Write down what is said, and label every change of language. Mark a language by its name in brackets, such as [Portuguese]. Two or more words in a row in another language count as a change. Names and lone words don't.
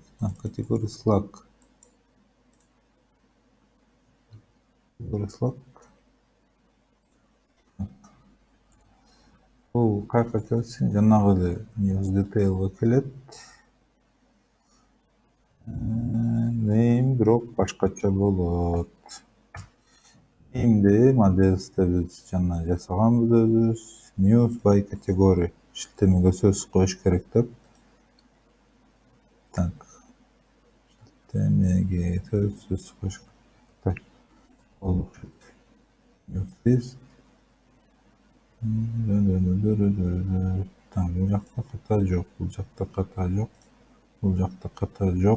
[Kyrgyz] Категория Slack. Бул кайка келсин, жанагы эле [English] news detail'га [Kyrgyz] келет. Name бирок башкача болот. Name'ди моделсте биз жана жасаганбыз өзүбүз. [English] News by category. [Kyrgyz] Иштемеге сөз коюш керек деп. Так. Иштемеге сөз коюш керек. Болду. News. Там бул жакта ката жок, бул жакта ката жок, бул жакта ката жок.